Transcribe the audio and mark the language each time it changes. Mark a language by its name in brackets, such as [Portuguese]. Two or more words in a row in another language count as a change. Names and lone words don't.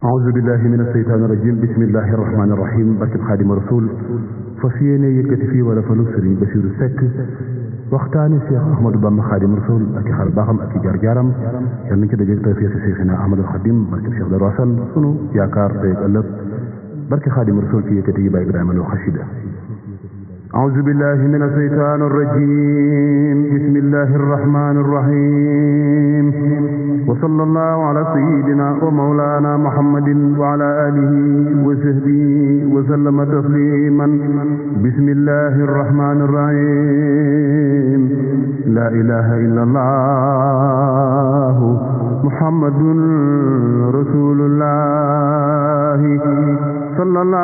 [Arabic] أعوذ بالله من الشيطان الرجيم بسم الله الرحمن الرحيم [Wolof] barkeb Xaadimu Rasuul fas yéene yëkkati fii wala falu Sëriñ Basiiru Sekk waxtaani Cheikh Ahmadou Bamba Xaadimu Rasuul ak i xar baaxam ak i jaar-jaaram yal nañ ci dajeeg tawfiq Seexina Ahmadul Xadim barkeb Cheikh Darou Assane sunu yaakaar tey ak ëllëg barke Xaadimu Rasuul ci yëkkati yi Baay Ibrahima Lo xasida [Arabic] أعوذ بالله من الشيطان الرجيم بسم الله الرحمن الرحيم وصلى الله على سيدنا ومولانا محمد وعلى آله وصحبه وسلم تسليما بسم الله الرحمن الرحيم لا إله إلا الله محمد رسول الله صلى